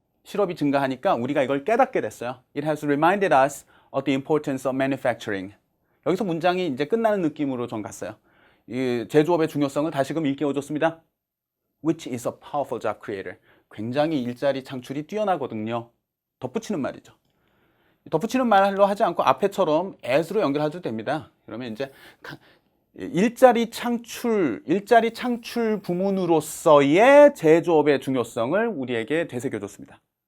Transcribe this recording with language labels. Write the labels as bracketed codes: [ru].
[ko] 실업이 증가하니까 우리가 이걸 깨닫게 됐어요. [en] It has reminded us of the importance of manufacturing. [ko] 여기서 문장이 이제 끝나는 느낌으로 전 갔어요. 이 제조업의 중요성을 다시금 일깨워줬습니다. [en] Which is a powerful job creator. [ko] 굉장히 일자리 창출이 뛰어나거든요. 덧붙이는 말이죠. 덧붙이는 말로 하지 않고 앞에처럼 as로 연결해도 됩니다. 그러면 이제 일자리 창출 부문으로서의 제조업의 중요성을 우리에게 되새겨줬습니다.